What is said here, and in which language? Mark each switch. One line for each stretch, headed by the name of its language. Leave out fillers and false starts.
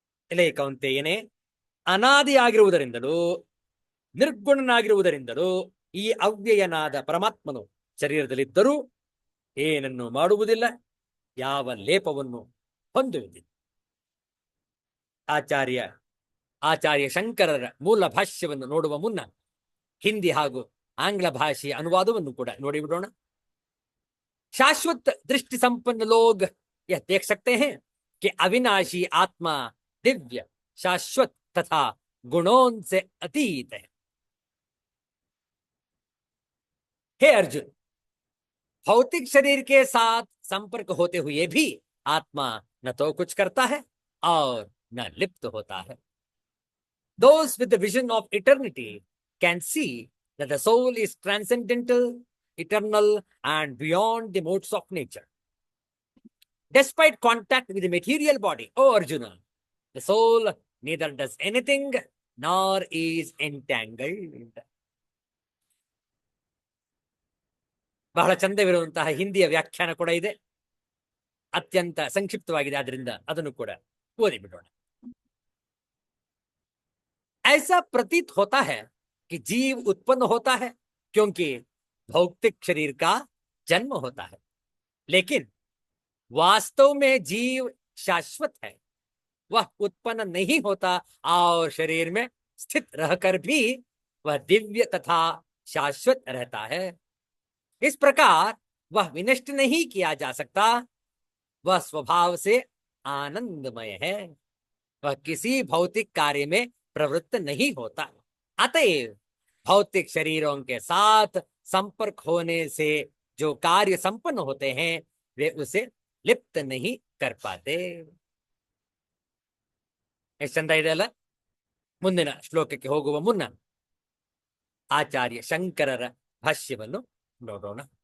Kannada: ಎಲೆ ಕೌಂತೇಯನೇ, ಅನಾದಿಯಾಗಿರುವುದರಿಂದಲೂ ನಿರ್ಗುಣನಾಗಿರುವುದರಿಂದಲೂ ಈ ಅವ್ಯಯನಾದ ಪರಮಾತ್ಮನು ಶರೀರದಲ್ಲಿದ್ದರೂ ಏನನ್ನು ಮಾಡುವುದಿಲ್ಲ, ಯಾವ ಲೇಪವನ್ನು ಹೊಂದುವುದಿಲ್ಲ. ಆಚಾರ್ಯ ಶಂಕರರ ಮೂಲ ಭಾಷ್ಯವನ್ನು ನೋಡುವ ಮುನ್ನ ಹಿಂದಿ ಹಾಗೂ ಆಂಗ್ಲ ಭಾಷೆಯ ಅನುವಾದವನ್ನು ಕೂಡ ನೋಡಿಬಿಡೋಣ.
Hindi: शाश्वत दृष्टि संपन्न लोग यह देख सकते हैं कि अविनाशी आत्मा दिव्य, शाश्वत तथा गुणों से अतीत है. हे अर्जुन, भौतिक शरीर के साथ संपर्क होते हुए भी आत्मा न तो कुछ करता है और न लिप्त होता है.
English: Those with the vision of eternity can see that the soul is transcendental, eternal, and beyond the modes of nature. Despite contact with the material body, oh Arjuna, the soul neither does anything nor is entangled.
Kannada: ಬಹಳ ಚಂದವಿರುವಂತಹ ಹಿಂದಿಯ ವ್ಯಾಖ್ಯಾನ ಕೂಡ ಇದೆ, ಅತ್ಯಂತ ಸಂಕ್ಷಿಪ್ತವಾಗಿದೆ. ಆದ್ರಿಂದ ಅದನ್ನು ಕೂಡ ಓದಿಬಿಡೋಣ.
Hindi: ऐसा प्रतीत होता है कि जीव उत्पन्न होता है क्योंकि भौतिक शरीर का जन्म होता है, लेकिन वास्तव में जीव शाश्वत है. वह उत्पन्न नहीं होता और शरीर में स्थित रहकर भी वह दिव्य तथा शाश्वत रहता है. इस प्रकार वह विनष्ट नहीं किया जा सकता. वह स्वभाव से आनंदमय है. वह किसी भौतिक कार्य में प्रवृत्त नहीं होता. अतएव भौतिक शरीरों के साथ संपर्क होने से जो कार्य संपन्न होते हैं वे उसे लिप्त नहीं कर पाते.
Kannada: ಎಷ್ಟು ಚಂದ ಇದೆ ಅಲ್ಲ. ಮುಂದಿನ ಶ್ಲೋಕಕ್ಕೆ ಹೋಗುವ ಮುನ್ನ ಆಚಾರ್ಯ ಶಂಕರರ ಭಾಷ್ಯವನ್ನು ನೋಡೋಣ.